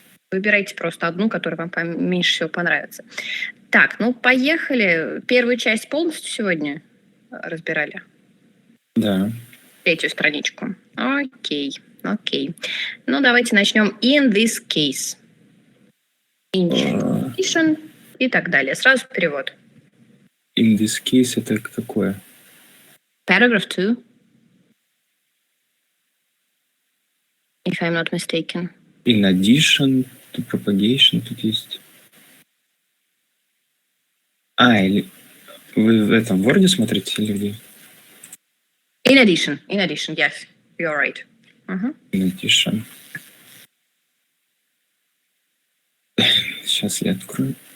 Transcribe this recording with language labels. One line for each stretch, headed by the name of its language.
Russian: Выбирайте просто одну, которая вам меньше всего понравится. Так, ну, поехали. Первую часть полностью сегодня разбирали? Да. Третью страничку. Окей. Ну, давайте начнем.
English: In this case.
Russian: Initiation и так далее. Сразу перевод.
English: In this case
Russian: это какое?
English: Paragraph 2. If I'm not mistaken. In addition to propagation
Russian: тут есть. Или вы в этом Word смотрите или где?
English: In addition, yes. You're right. In addition.
Russian: Сейчас я открою.